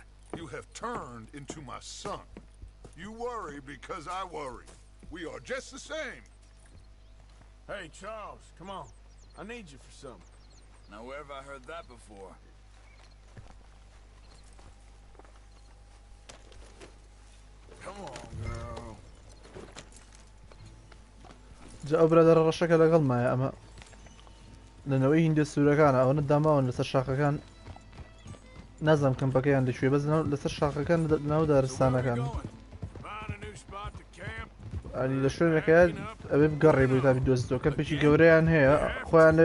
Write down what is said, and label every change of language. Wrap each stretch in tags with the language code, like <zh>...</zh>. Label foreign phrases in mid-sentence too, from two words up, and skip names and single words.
<en>You have turned into my son. You worry because I worry. We are just the same. Hey, Charles, come on. I need you for something. Now, where have I heard that before? Come on, girl.</en> <ckb>جا ئەو برادەرە ڕەشەکە لەگەڵمایە ئەمە لەنەوەی هیندە سوورەکانە ئەوە نەداماون لەسەر شاخەکان نازانم کەمپەکەیان لەکوێ بەس لەسەر شاخەکان ناو دارستانەکان ئەنی لە شوێنەکە ئەوێ بگەڕێ بۆی تا بدۆزیتەوە کەمپێکی گەورەیان هەیە خۆیان لێ</ckb>